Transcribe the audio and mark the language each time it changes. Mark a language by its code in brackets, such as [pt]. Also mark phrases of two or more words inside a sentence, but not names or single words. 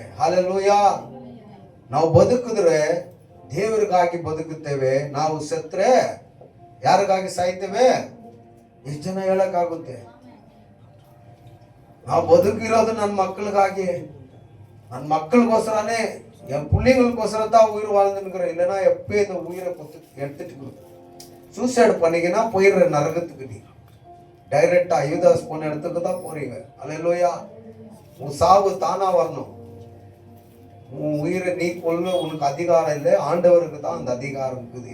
[kn] ಹಲ್ಲೆಲೂಯ. ನಾವು ಬದುಕಿದ್ರೆ ದೇವರಿಗಾಗಿ ಬದುಕುತ್ತೇವೆ, ನಾವು ಸತ್ತರೆ ಯಾರಿಗಾಗಿ ಸಾಯ್ತೇವೆ? ಎಷ್ಟು ಜನ ಹೇಳಕ್ಕಾಗುತ್ತೆ? ನಾವು ಬದುಕಿರೋದು ನನ್ನ ಮಕ್ಕಳಿಗಾಗಿ, ನನ್ನ [ta] மக்களுக்கோசரனே, என் பிள்ளைங்களுக்கோசர தான் உயிர் வாழ்ந்துருக்கிறேன். இல்லைன்னா எப்போ இந்த உயிரை எடுத்துட்டு சூசைடு பண்ணிக்கினா போயிடுற நரகத்துக்கு. நீ டைரக்டா யூதாஸ் போன இடத்துக்கு தான் போறீங்க. அல்லேலூயா. உன் சாவு தானா வரணும். உன் உயிரை நீ கொள்ள உனக்கு அதிகாரம் இல்லை, ஆண்டவருக்கு தான் அந்த அதிகாரம் இருக்குது.